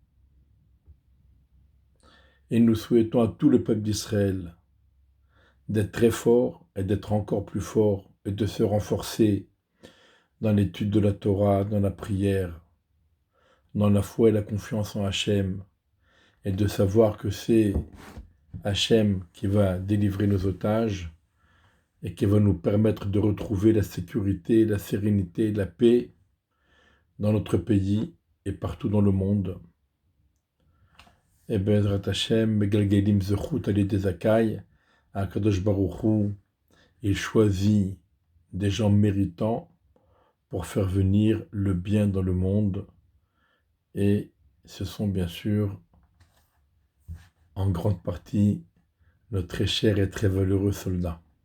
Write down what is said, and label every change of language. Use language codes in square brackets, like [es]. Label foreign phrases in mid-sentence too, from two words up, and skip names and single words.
[fr] Et nous souhaitons à tout le peuple d'Israël d'être très fort et d'être encore plus fort et de se renforcer dans l'étude de la Torah, dans la prière, dans la foi et la confiance en Hachem, et de savoir que c'est Hachem qui va délivrer nos otages et qui va nous permettre de retrouver la sécurité, la sérénité, la paix dans notre pays et partout dans le monde. [he] Et בעזרת השם, מגלגלים זכות עלי זכאי, הקדוש ברוך הוא, [fr] il choisit des gens méritants pour faire venir le bien dans le monde. Et ce sont bien sûr en grande partie nos très chers et très valeureux soldats.